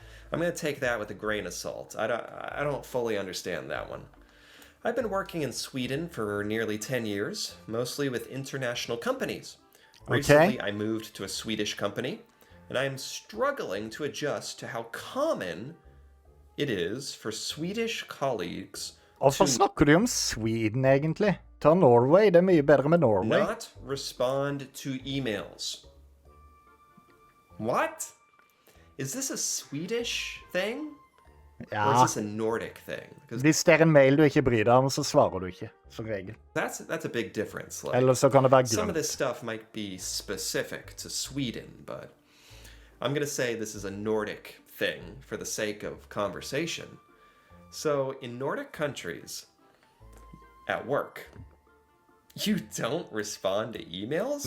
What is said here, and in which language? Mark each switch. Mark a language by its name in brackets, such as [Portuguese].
[English] I'm going to take that with a grain of salt. I don't fully understand that one. I've been working in Sweden for nearly 10 years, mostly with international companies. Recently, I moved to a Swedish company, and I am struggling to adjust to how common it is for Swedish colleagues [Norwegian] Hvorfor snakker du om Sweden, egentlig? Ta Norway, det mye bedre med Norway. [English] Not respond to emails. What? Is this a Swedish thing? Or is this a Nordic thing? [Norwegian] Hvis det en mail du ikke bryr deg om, så svarer du ikke, som regel. [English] That's a big difference. Like, [Norwegian] Eller så kan det være glemt. [English] Some of this stuff might be specific to Sweden, but I'm going to say this is a Nordic thing for the sake of conversation. So, in Nordic countries, at work, you don't respond to emails?